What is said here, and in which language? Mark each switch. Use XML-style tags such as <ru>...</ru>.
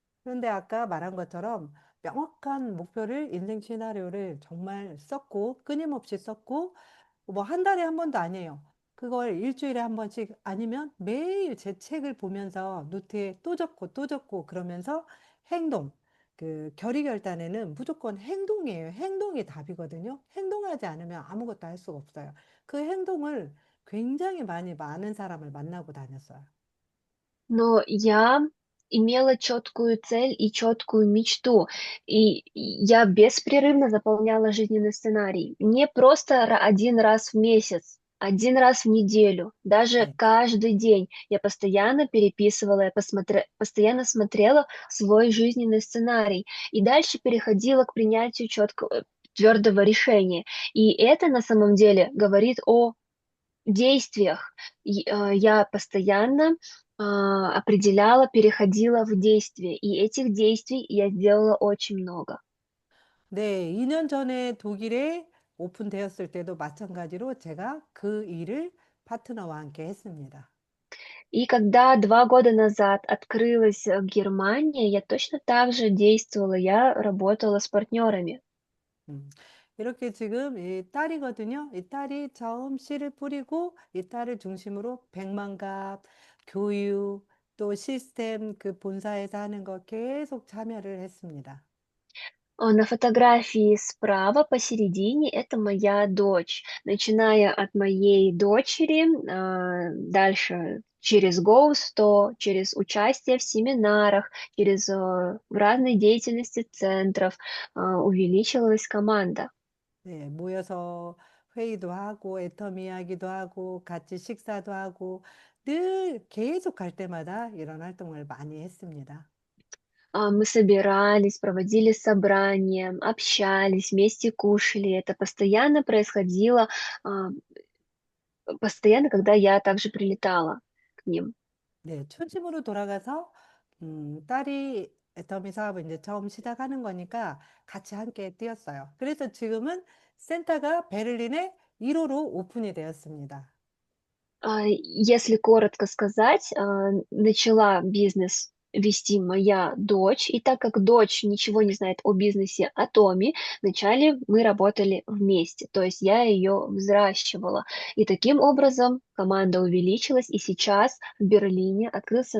<ko>그런데 아까 말한 것처럼 명확한 목표를 인생 시나리오를 정말 썼고 끊임없이 썼고 뭐 한 달에 한 번도 아니에요. 그걸 일주일에 한 번씩 아니면 매일 제 책을 보면서 노트에 또 적고 또 적고 그러면서 행동. 그 결의 결단에는 무조건 행동이에요. 행동이 답이거든요. 행동하지 않으면 아무것도 할 수가 없어요. 그 행동을 굉장히 많은 사람을 만나고 다녔어요.</ko> <ru>Но я имела четкую цель и четкую мечту, и я беспрерывно заполняла жизненный сценарий. Не просто один раз в месяц, один раз в неделю, даже</ru> <ko>네.</ko> <ru>каждый день. Я постоянно переписывала, постоянно смотрела свой жизненный сценарий и дальше переходила к принятию четкого, твердого решения. И это на самом деле говорит о действиях. Я постоянно определяла, переходила в действие, и этих действий я сделала очень много.</ru> <ko>네, 2년 전에 독일에 오픈되었을 때도 마찬가지로 제가 그 일을 파트너와 함께 했습니다.</ko> <ru>И когда 2 года назад открылась Германия, я точно так же действовала, я работала с партнерами.</ru> <ko>음, 이렇게 지금 이 딸이거든요. 이 딸이 처음 씨를 뿌리고 이 딸을 중심으로 백만갑, 교육, 또 시스템 그 본사에서 하는 거 계속 참여를 했습니다.</ko> <ru>На фотографии справа посередине это моя дочь. Начиная от моей дочери, дальше через Гоусто, через участие в семинарах, через разные деятельности центров увеличилась команда.</ru> <ko>네, 모여서 회의도 하고 애텀 이야기도 하고 같이 식사도 하고 늘 계속 갈 때마다 이런 활동을 많이 했습니다.</ko> <ru>Мы собирались, проводили собрания, общались, вместе кушали. Это постоянно происходило, а, постоянно, когда я также прилетала к ним.</ru> <ko>네, 초심으로 돌아가서 딸이 애터미 사업을 이제 처음 시작하는 거니까 같이 함께 뛰었어요. 그래서 지금은 센터가 베를린에 1호로 오픈이 되었습니다.</ko> <ru>Если коротко сказать, начала бизнес вести моя дочь, и так как дочь ничего не знает о бизнесе Атоми, вначале мы работали вместе, то есть я ее взращивала. И таким образом команда увеличилась, и сейчас в Берлине открылся</ru>